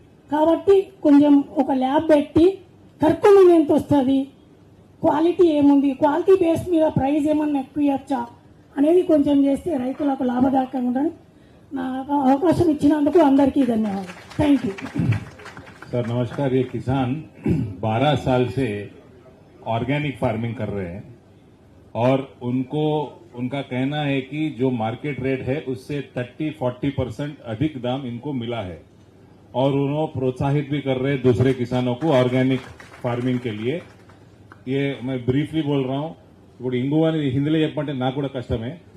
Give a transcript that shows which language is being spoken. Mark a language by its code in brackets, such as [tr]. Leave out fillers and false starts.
[te] కాబట్టి కొంచెం ఒక ల్యాబ్ పెట్టి కర్కుమిన్ ఎంత వస్తుంది, క్వాలిటీ ఏముంది, క్వాలిటీ బేస్ మీద ప్రైస్ ఏమన్నా ఎక్కువ ఇవ్వచ్చా అనేది కొంచెం చేస్తే రైతులకు లాభదాయకంగా ఉంటుంది. నాకు అవకాశం ఇచ్చినందుకు అందరికీ ధన్యవాదాలు. [en] Thank you. [hi] सर नमस्कार। ये किसान 12 साल से ऑर्गेनिक फार्मिंग कर रहे हैं और उनका कहना है कि जो मार्केट रेट है उससे 30-40% अधिक दाम इनको मिला है और उन्होंने प्रोत्साहित भी कर रहे हैं दूसरे किसानों को ऑर्गेनिक फार्मिंग के लिए। ये मैं ब्रीफली बोल रहा हूं। [te] ఇప్పుడు ఇంగువ అని హిందీలో చెప్పంటే నాకు కూడా కష్టమే.